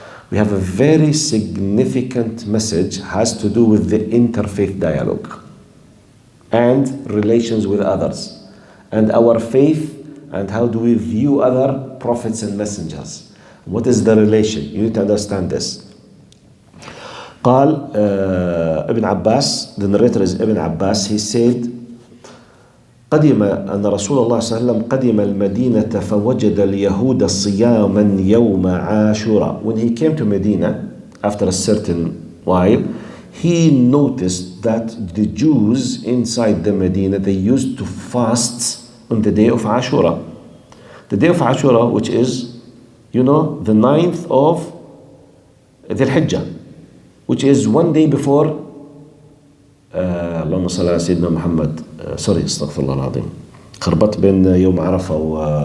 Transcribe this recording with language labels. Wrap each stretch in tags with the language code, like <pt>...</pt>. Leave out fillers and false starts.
<en>We have a very significant message, has to do with the interfaith dialogue and relations with others, and our faith, and how do we view other prophets and messengers. What is the relation? You need to understand this.</en> <ar>قال ابن عباس,</ar> <en>the narrator is Ibn Abbas, he said</en> <ar>أن رسول الله صلى الله عليه وسلم قدم المدينة فوجد اليهود صياما يوم عاشوراء.</ar> <en>When he came to Medina, after a certain while, he noticed that the Jews inside the Medina, they used to fast on the day of Ashura. The day of Ashura, which is, the 9th of Dhul Hijjah, which is one day before</en> <ar>اللهم صل على سيدنا محمد سوري استغفر الله العظيم خربط بين يوم عرفة و</ar>